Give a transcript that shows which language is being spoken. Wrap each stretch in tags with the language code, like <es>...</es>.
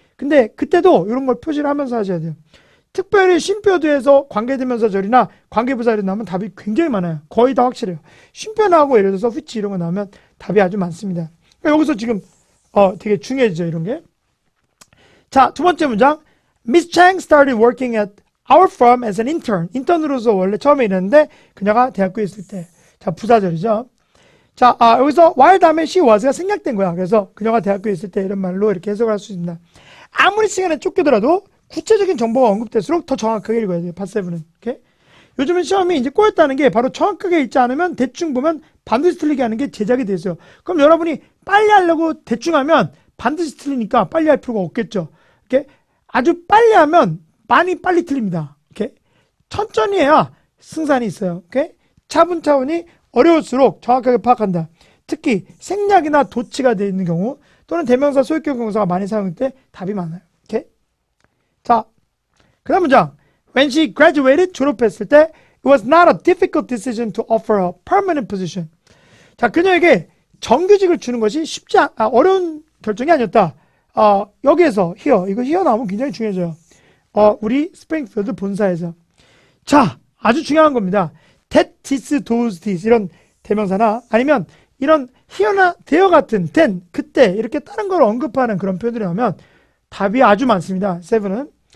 <ko>근데 그때도 이런 걸 표시를 하면서 하셔야 돼요. 특별히 쉼표도에서 관계대명사절이나 관계부사절이 나오면 답이 굉장히 많아요. 거의 다 확실해요. 쉼표 나오고 예를 들어서 which 이런 거 나오면 답이 아주 많습니다. 그러니까 여기서 지금 되게 중요해지죠, 이런 게. 자, 두 번째 문장.</ko> <en>Miss Chang started working at our firm as an intern.</en> <ko>인턴으로서 원래 처음에 일했는데 그녀가 대학교에 있을 때. 자, 부사절이죠. 자, 여기서 while 다음에 she was가 생략된 거야. 그래서 그녀가 대학교에 있을 때 이런 말로 이렇게 해석을 할 수 있습니다. 아무리 시간에 쫓기더라도 구체적인 정보가 언급될수록 더 정확하게 읽어야 돼요. 팟7은. 오케이? 요즘은 시험이 이제 꼬였다는 게 바로 정확하게 읽지 않으면 대충 보면 반드시 틀리게 하는 게 제작이 돼 있어요. 그럼 여러분이 빨리 하려고 대충 하면 반드시 틀리니까 빨리 할 필요가 없겠죠. 이렇게 아주 빨리 하면 많이 빨리 틀립니다. 이렇게 천천히 해야 승산이 있어요. 오케이? 차분차분히 어려울수록 정확하게 파악한다. 특히 생략이나 도치가 되어 있는 경우 또는 대명사, 소유격 동사가 많이 사용될 때 답이 많아요. 오케이? 자, 그 다음 문장.</ko> <en>When she graduated,</en> <ko>졸업했을 때</ko> <en>it was not a difficult decision to offer a permanent position.</en> <ko>자, 그녀에게 정규직을 주는 것이 어려운 결정이 아니었다. 여기에서 here, 이거 here 나오면 굉장히 중요해져요. 우리 스프링필드 본사에서. 자, 아주 중요한 겁니다. that, this, those, this 이런 대명사나 아니면 이런 here나 there 같은 then, 그때 이렇게 다른 걸 언급하는 그런 표현들이 나오면 답이 아주 많습니다. 7은.</ko>